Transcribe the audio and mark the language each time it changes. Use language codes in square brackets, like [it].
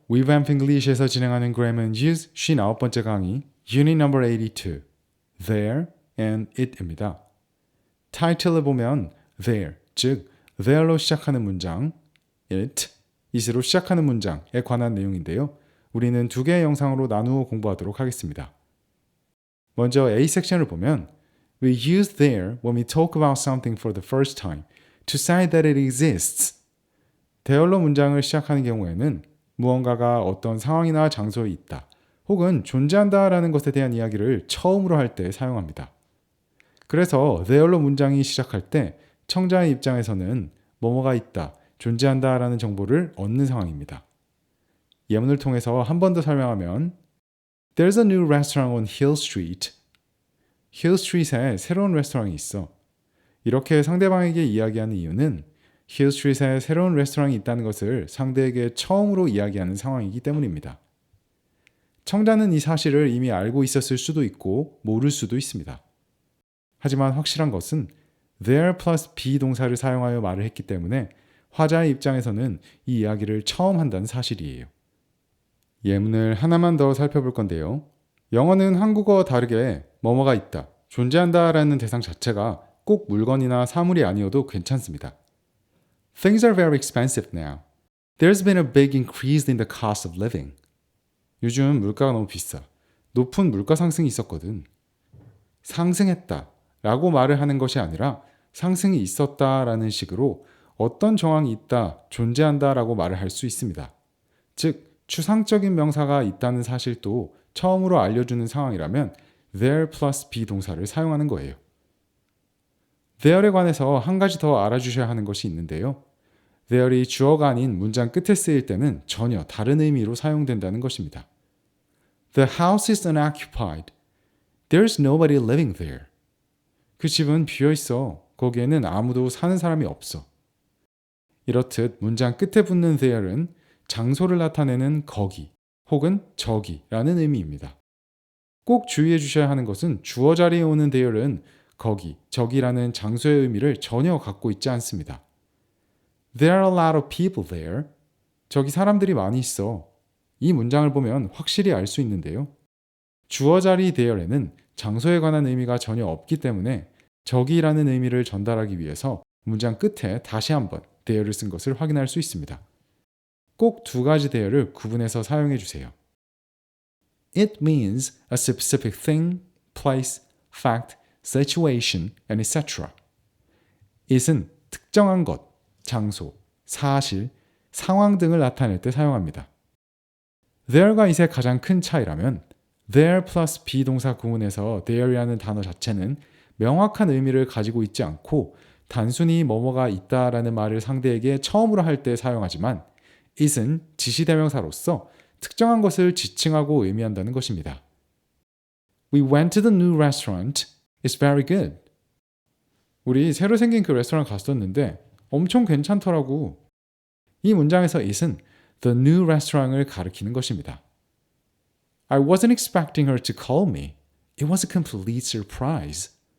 [ko] Revamp English에서 진행하는 Grammar and Use 59번째 강의 Unit Number 82 There and It입니다. 타이틀을 보면 There, 즉 there로 시작하는 문장, it으로 시작하는 문장에 관한 내용인데요. 우리는 두 개의 영상으로 나누어 공부하도록 하겠습니다. 먼저 A 섹션을 보면 [en] We use there when we talk about something for the first time to say that it exists. [ko] there로 문장을 시작하는 경우에는 무언가가 어떤 상황이나 장소에 있다 혹은 존재한다라는 것에 대한 이야기를 처음으로 할 때 사용합니다. 그래서 there로 문장이 시작할 때 청자의 입장에서는 뭐뭐가 있다, 존재한다라는 정보를 얻는 상황입니다. 예문을 통해서 한 번 더 설명하면 [en] There's a new restaurant on Hill Street. [ko] Hill Street에 새로운 레스토랑이 있어. 이렇게 상대방에게 이야기하는 이유는 Hill Street에 새로운 레스토랑이 있다는 것을 상대에게 처음으로 이야기하는 상황이기 때문입니다. 청자는 이 사실을 이미 알고 있었을 수도 있고 모를 수도 있습니다. 하지만 확실한 것은 there plus be 동사를 사용하여 말을 했기 때문에 화자의 입장에서는 이 이야기를 처음 한다는 사실이에요. 예문을 하나만 더 살펴볼 건데요. 영어는 한국어와 다르게 뭐뭐가 있다, 존재한다라는 대상 자체가 꼭 물건이나 사물이 아니어도 괜찮습니다. [en] Things are very expensive now. There's been a big increase in the cost of living. [ko] 요즘 물가가 너무 비싸. 높은 물가 상승이 있었거든. 상승했다 라고 말을 하는 것이 아니라 상승이 있었다 라는 식으로 어떤 정황이 있다, 존재한다 라고 말을 할 수 있습니다. 즉, 추상적인 명사가 있다는 사실도 처음으로 알려주는 상황이라면 there plus be 동사를 사용하는 거예요. there에 관해서 한 가지 더 알아주셔야 하는 것이 있는데요. there이 주어가 아닌 문장 끝에 쓰일 때는 전혀 다른 의미로 사용된다는 것입니다. [en] The house is unoccupied. There's nobody living there. [ko] 그 집은 비어있어. 거기에는 아무도 사는 사람이 없어. 이렇듯 문장 끝에 붙는 there는 장소를 나타내는 거기 혹은 저기라는 의미입니다. 꼭 주의해 주셔야 하는 것은 주어 자리에 오는 there는 거기, 저기라는 장소의 의미를 전혀 갖고 있지 않습니다. [en] There are a lot of people there. [ko] 저기 사람들이 많이 있어. 이 문장을 보면 확실히 알 수 있는데요. 주어 자리 there에는 장소에 관한 의미가 전혀 없기 때문에 저기라는 의미를 전달하기 위해서 문장 끝에 다시 한번 there를 쓴 것을 확인할 수 있습니다. 꼭 두 가지 there를 구분해서 사용해 주세요. [en] It means a specific thing, place, fact, situation, and etc. [ko] it은 특정한 것, 장소, 사실, 상황 등을 나타낼 때 사용합니다. there가 it의 가장 큰 차이라면 there plus be 동사 구문에서 there이라는 단어 자체는 명확한 의미를 가지고 있지 않고 단순히 뭐뭐가 있다라는 말을 상대에게 처음으로 할 때 사용하지만 it은 지시대명사로서 특정한 것을 지칭하고 의미한다는 것입니다. [en] We went to the new restaurant. It's very good. [ko] 우리 새로 생긴 그 레스토랑 갔었는데 엄청 괜찮더라고. 이 문장에서 it은 the new restaurant을 가리키는 것입니다. [en] I wasn't expecting her to call me. It was a complete surprise.